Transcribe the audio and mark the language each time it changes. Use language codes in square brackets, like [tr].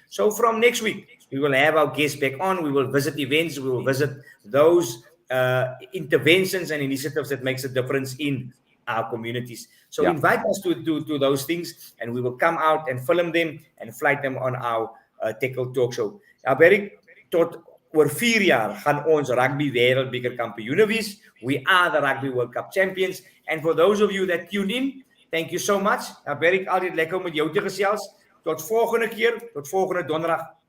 [en] So from next week, we will have our guests back on. We will visit events. We will visit those interventions and initiatives that makes a difference in our communities. So invite us to those things, and we will come out and film them and flight them on our Têkkel Talk Show. [af] Albertjie, tot oor 4 jaar gaan ons rugby wêreldbeker kampioene wees. [en] We are the Rugby World Cup champions. And for those of you that tune in, thank you so much. [af] Albertjie, altyd lekker om met jou te gesels. Tot volgende keer, tot volgende donderdag.